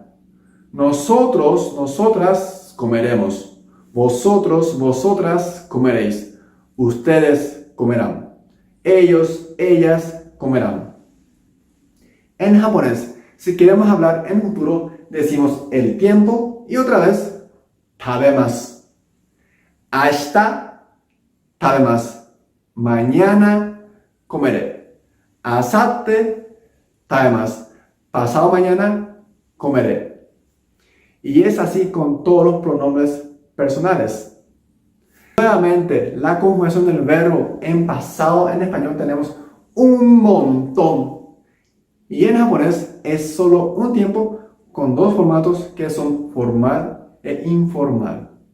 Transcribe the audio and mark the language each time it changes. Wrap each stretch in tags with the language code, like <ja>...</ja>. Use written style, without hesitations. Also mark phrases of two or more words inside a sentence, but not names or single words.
<es>Nosotros, nosotras comeremos. Vosotros, vosotras comeréis. Ustedes comerán. Ellos, ellas comerán. En japonés, si queremos hablar en futuro, decimos el tiempo y otra vez tabemasu.</es> <ja>明日食べます.</ja> <es>Mañana comeré.</es> <ja>明後日食べます.</ja> <es>Pasado mañana comeré. Y es así con todos los pronombres personales. Nuevamente, la conjugación del verbo en pasado en español tenemos un montón. Y en japonés es solo un tiempo con 2 formatos que son formal e informal.</es>